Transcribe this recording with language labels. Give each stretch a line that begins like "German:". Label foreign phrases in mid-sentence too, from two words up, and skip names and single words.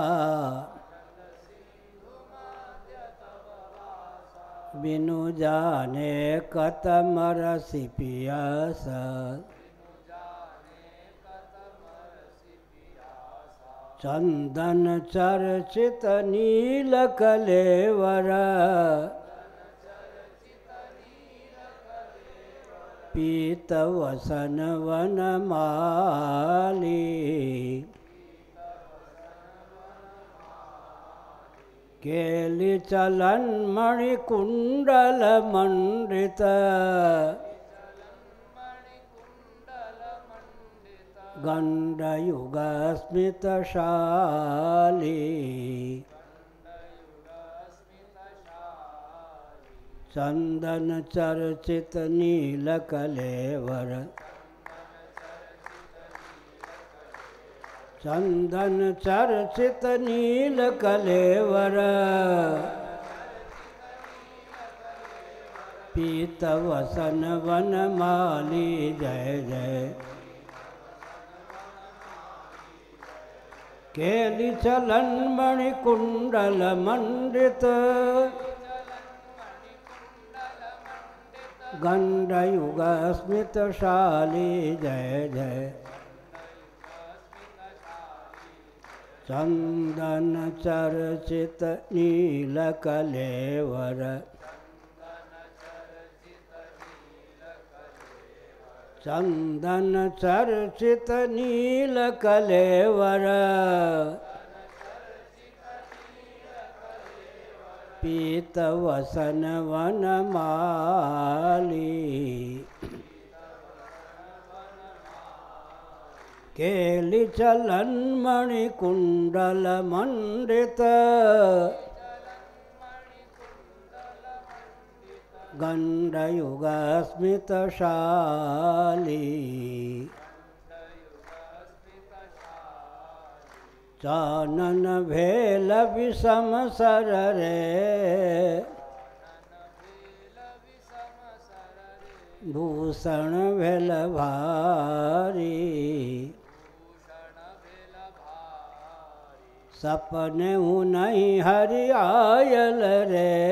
Maithili: बिनु जाने कतम रसि पियासा
Sanskrit: चंदन चर्चित नील कलेवर पीत वसन वन माली केली चलन मणि कुंडल मंडित गंडयुग स्मित शाली चंदन चर्चित नील कलेवर चंदन चर्चित नील कलेवर पीत वसन वन माली जय जय केली चलन मणि कुंडल मंडित गंडयुग स्मित शाली जय जय चंदन चर्चित नील कलेवर चंदन चर्चित नील कलेवर पीत वसन वन माली केली चलन मणि कुंडल मंडित गंडयुग स्मित शाली
Maithili: चानन भेल विषम सर रे भूषण भेल भारी सपने हूँ नहीं हरि आयल रे